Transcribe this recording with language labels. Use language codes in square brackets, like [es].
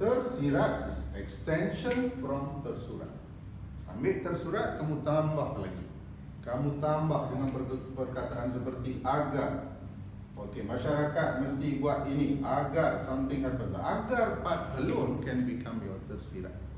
[en] Tersirat is extension from tersurat. [ms] Ambil tersurat, kamu tambah lagi. Kamu tambah dengan perkataan seperti agar. Okey, masyarakat mesti buat ini agar [en] something happen. Agar part alone can become your tersirat.